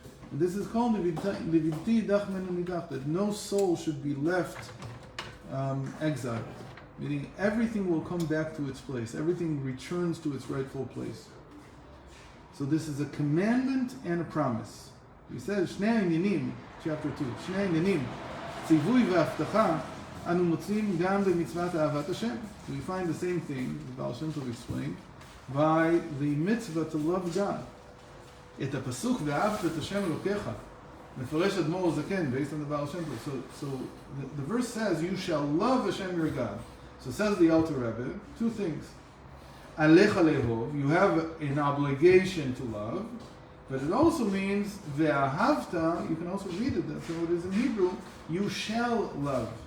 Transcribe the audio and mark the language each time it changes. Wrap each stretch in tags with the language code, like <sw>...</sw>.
<en>And this is called that no soul should be left exiled, meaning everything will come back to its place. Everything returns to its rightful place. So this is a commandment and a promise. He says,</en> <he>Shnei Inyanim,</he> <en>chapter 2,</en> <he>Shnei Inyanim, ציווי והבטחה, אנו מוצאים גם במצוות אהבת השם. We find the same thing, the Baal Shem Tov explained, by the mitzvah to love God. את הפסוק ואהבת את השם אלוקיך, מפרש אדמו"ר זקן,</he> <en>based on the Baal Shem Tov. So the verse says, you shall love Hashem your God. So says the Alter Rebbe, two things.</en> <he>Alecha lehov,</he> <en>you have an obligation to love, but it also means ve'ahavta, you can also read it, that's how it is in Hebrew, you shall love.</en>